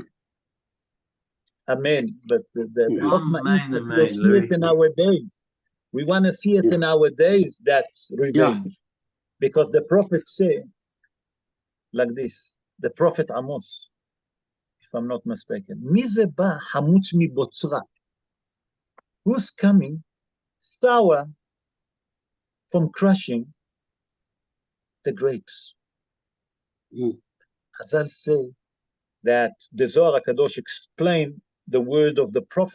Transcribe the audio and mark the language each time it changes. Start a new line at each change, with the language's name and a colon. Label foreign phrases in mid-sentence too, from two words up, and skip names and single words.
English: Amen. But the Chokmah is Amen, that amen, we'll see Louis. it in our days. We want to see it in our days, that's revenge. Because the prophets say, like this, the prophet Amos, if I'm not mistaken,
Hebrew: "מי זה בא חמוץ מבצרה?"
English: Who's coming sour from crushing the grapes? Chazal say that the Zohar HaKadosh explained the word of the prophet.